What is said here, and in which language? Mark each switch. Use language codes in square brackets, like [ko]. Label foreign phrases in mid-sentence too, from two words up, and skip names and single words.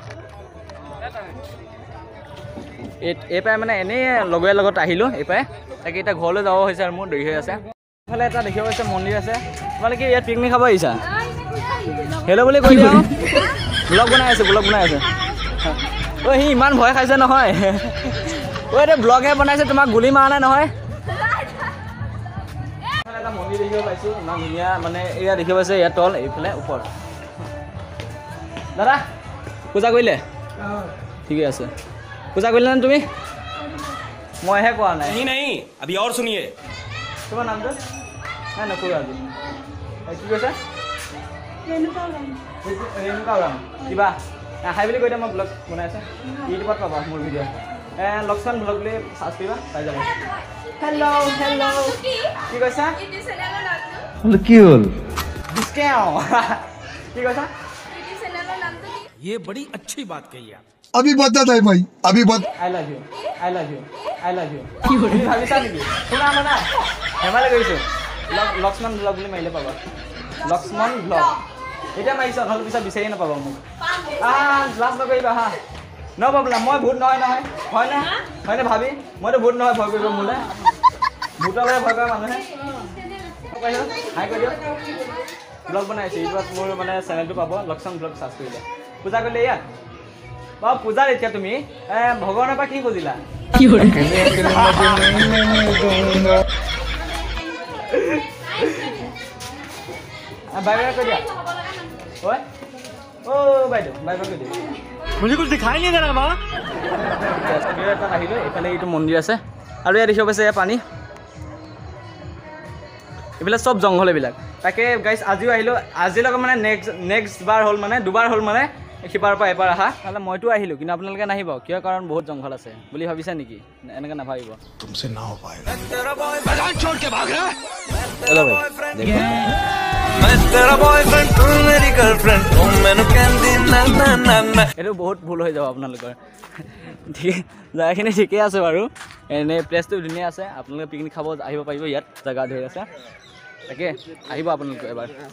[as] এইপাই মানে এনেই লগৰীয়াৰ লগত আহিলোঁ এইপাই তাকে এতিয়া ঘৰলৈ যাব হৈছে আৰু মোৰ দেৰি হৈ আছে এইফালে এটা দেখিব হৈছে মন্দিৰ আছে তোমালোকে ইয়াত পিকনিক খাব আহিছা হেল্ল' বুলি কৈ দিয়া ব্লগ বনাই আছোঁ ঐ সি ইমান ভয় খাইছে নহয় ঐ এতিয়া ব্লগহে বনাইছে তোমাক গুলি মাৰা নাই নহয় এটা মন্দিৰ দেখিব পাইছোঁ ইমান ধুনীয়া মানে এয়া দেখিব পাইছে ইয়াত তল এইফালে ওপৰত দাদা পূজা কৰিলে ঠিকে আছে পূজা কৰিলে নে তুমি মইহে কোৱা নাই [hi] नहीं अभी और सुनिए [as] তোমাৰ নামটো নাই নকৰোঁ আজি কি কৈছে ৰেণুকা ওৰাম কিবা হাই বুলি কৈ দিয়া মই ব্লগ বনাই আছোঁ ইউটিউবত পাবা মোৰ ভিডিঅ' লক্ষ্মণ ব্লগ বুলি চাৰ্চ কৰিবা পাই যাব হেল্ল' কি কৈছা কি হ'ল কি কৈছা [hi] ये बड़ी अच्छी बात कही आप अभी बता दे भाई अभी बता [en] I love you [as] কি বুলি ভাবিছা নেকি শুনা মানে হেমালে গৈছোঁ লক্ষ্মণ ব্লগ বুলি মাৰিলে পাবা লক্ষ্মণ ব্লগ এতিয়া মাৰিছা নহ'লে পিছত বিচাৰিয়ে নাপাবা মোক লাজ নকৰিবা হা [en] no problem [as] মই ভূত নহয় হয়নে ভাবি মইতো ভূত নহয় ভয় কৰিব মোলৈ ভূতলৈ ভয় কৰা মানুহে হাই কৈ দিয়ক ব্লগ বনাই আছোঁ ইউটিউবত মোৰ মানে চেনেলটো পাব লক্ষ্মণ ব্লগ চাৰ্চ কৰিলে পূজা কৰিলে ইয়াত বাৰু পূজাৰ এতিয়া তুমি ভগৱানৰ পৰা কি খুজিলা [en] bye bye [as] কৈ দিয়া ঐ বাইদেউ [en] bye bye [as] কৈ দিয়া [hi] मुझे कुछ दिखाई नहीं दे रहा बाबा [as] আহিলোঁ এইফালে এইটো মন্দিৰ আছে আৰু ইয়াত দেখিব পাইছে এয়া পানী এইবিলাক চব জংঘল এইবিলাক তাকে গাইছ আজিও আহিলোঁ আজিলৈকে মানে নেক্সট বাৰ হ'ল মানে দুবাৰ হ'ল মানে সিপাৰৰ পৰা এবাৰ আহা নহ'লে মইতো আহিলোঁ কিন্তু আপোনালোকে নাহিব কিয় কাৰণ বহুত জংঘল আছে বুলি ভাবিছা নেকি এনেকৈ নাভাবিব [hi] तुमसे ना हो पाएगा चलो भाई देखो [as] এইটো বহুত ভুল হৈ যাব আপোনালোকৰ ঠিক জেগাখিনি ঠিকেই আছে বাৰু এনেই প্লেচটো ধুনীয়া আছে আপোনালোকে পিকনিক খাব আহিব পাৰিব ইয়াত জেগা ধেৰ আছে তাকে আহিব আপোনালোকে এবাৰ